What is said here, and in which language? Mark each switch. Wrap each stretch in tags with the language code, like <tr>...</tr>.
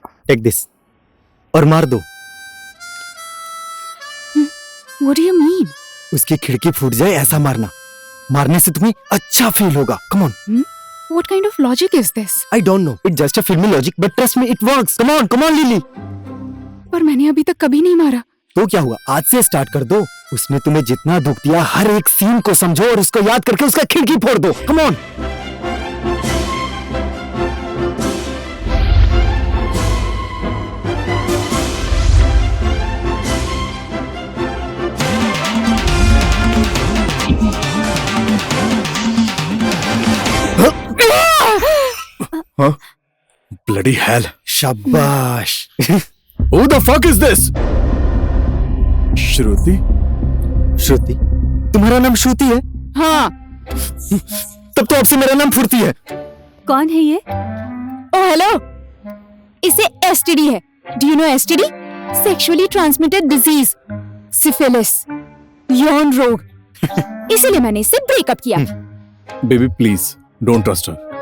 <en>Take this.</en> <hi>और मार दो।</hi> <en>What do you mean?</en> <hi>उसकी खिड़की फूट जाए ऐसा मारना। मारने से तुम्हें अच्छा फील होगा।</hi> <en>Come on. What kind of logic is this? I don't know. It's just a filmy logic, but trust me, it works. Come on, Lily.</en> <hi>पर मैंने अभी तक कभी नहीं मारा। तो क्या हुआ? आज से स्टार्ट कर दो। उसने तुम्हें जितना दुख दिया, हर एक सीन को समझो और उसको याद करके उसका खिड़की फोड़ दो।</hi> <en>Come on. Huh? Bloody hell.</en> <hi>शाबाश।</hi> <en>Who the fuck is this? Shruti?</en> <hi>श्रुति? तुम्हारा नाम श्रुति है? हाँ। तब तो आपसे मेरा नाम फुर्ती है। कौन है ये? ओ हेलो, इसे एसटीडी है।</hi> <en>Do you know STD? Sexually transmitted disease, syphilis,</en> <hi>यौन रोग। इसीलिए मैंने इससे ब्रेकअप किया।</hi> <en>Baby, please don't trust her.</en>